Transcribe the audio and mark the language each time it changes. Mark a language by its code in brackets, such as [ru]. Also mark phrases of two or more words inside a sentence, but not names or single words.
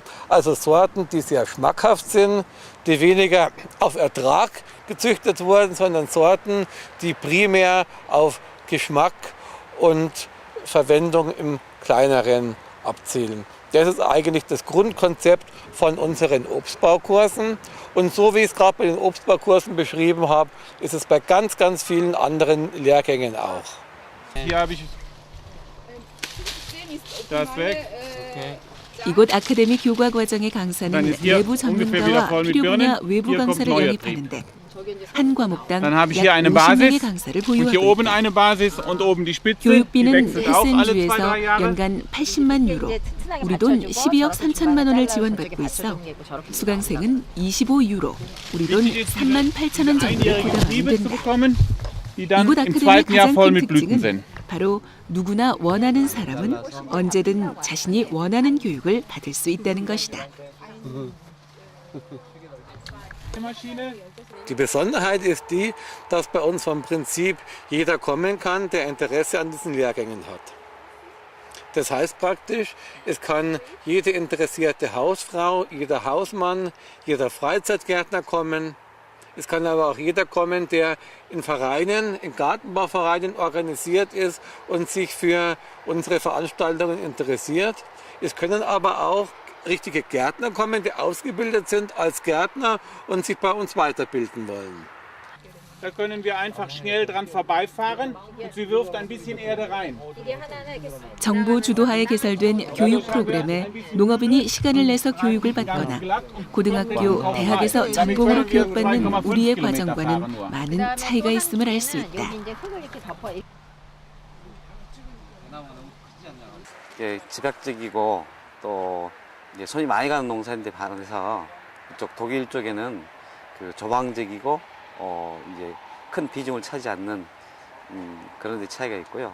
[de] Also Sorten, die sehr schmackhaft sind, die weniger auf Ertrag gezüchtet wurden, sondern Sorten, die primär auf Geschmack und Verwendung im Kleineren abzielen. Das ist eigentlich das Grundkonzept von unseren Obstbaukursen. Und so wie ich es gerade bei den Obstbaukursen beschrieben habe, ist es bei ganz, ganz vielen anderen Lehrgängen auch. hier habe ich das weg. [ko] 이곳 아카데미 교과 과정의 강사는 [de] Dann ist hier [ko] 내부 [de] ungefähr wieder [ko] 전문가와 [de] voll mit [ko] 필요 분야 [de] Birnen. [ko] 외부 [de] Hier kommt [ko] 강사를 [de] neuer [ko] 영입하는데 한 과목당 [de] Dann habe ich [ko] 약 [de] hier eine [ko] 50명의 [de] Basis [ko] 강사를 [de] und hier [ko] 보유하고 [de] oben [ko] 있다. [de] eine Basis und oben die Spitze. Die [ko] 교육비는 [de] wechselt auch alle 2, 3 [ko] 헬센주에서 [de] Jahre. [ko] 연간 80만 유로, 우리 돈 12억 3천만 원을 지원받고 있어 수강생은 25유로, 우리 돈 3만 8천 원 정도를 [de] Einjährige [ko] 부담하면 [de] Triebe zu [ko] 된다. [de] bekommen, die dann [ko] 이곳 [de] im [ko] 아카데미의 [de] zweiten Jahr [ko] 가장 [de] voll [ko] 큰 [de] mit Blüten [ko] 특징은 [de] sind. [ko] 바로 누구나 원하는 사람은 언제든 자신이 원하는 교육을 받을 수 있다는 것이다. [de] Die Besonderheit ist die, dass bei uns vom Prinzip jeder kommen kann, der Interesse an diesen Lehrgängen hat. Das heißt praktisch, es kann jede interessierte Hausfrau, jeder Hausmann, jeder Freizeitgärtner kommen. Es kann aber auch jeder kommen, der in Vereinen, in Gartenbauvereinen organisiert ist und sich für unsere Veranstaltungen interessiert. Es können aber auch richtige Gärtner kommen, die ausgebildet sind als Gärtner und sich bei uns weiterbilden wollen. Da können wir einfach schnell dran vorbeifahren und sie wirft ein bisschen Erde rein. [ko] 정부 주도하에 개설된 교육 프로그램에 농업인이 시간을 내서 교육을 받거나 고등학교, 대학에서 전공으로 교육받는 우리의 과정과는 많은 차이가 있음을 알 수 있다. 이제 흙을 이렇게 덮어. 이게 집약적이고 또 이제 손이 많이 가는 농사인데 반해서 이쪽 독일 쪽에는 그 조방적이고 이제 큰 비중을 차지 않는 그런 데 차이가 있고요.